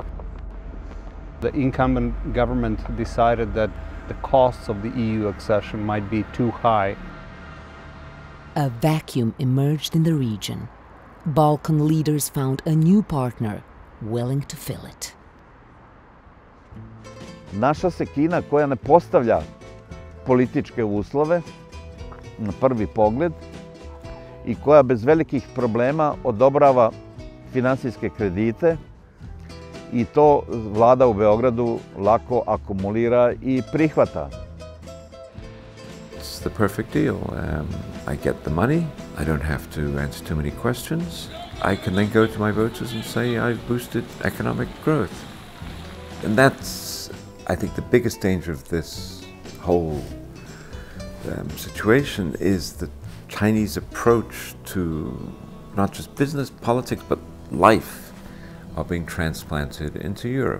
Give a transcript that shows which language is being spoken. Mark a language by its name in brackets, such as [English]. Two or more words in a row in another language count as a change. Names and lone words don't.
[English] The incumbent government decided that the costs of the EU accession might be too high. A vacuum emerged in the region. Balkan leaders found a new partner willing to fill it. [Serbian] Naša se Kina koja ne postavlja političke uslove na prvi pogled i koja bez velikih problema odobrava finansijske kredite i to vlada u Beogradu lako akumulira I prihvata. [English] It's the perfect deal. I get the money, I don't have to answer too many questions. I can then go to my voters and say I've boosted economic growth. And that's, I think, the biggest danger of this whole situation is the Chinese approach to not just business, politics, but life are being transplanted into Europe.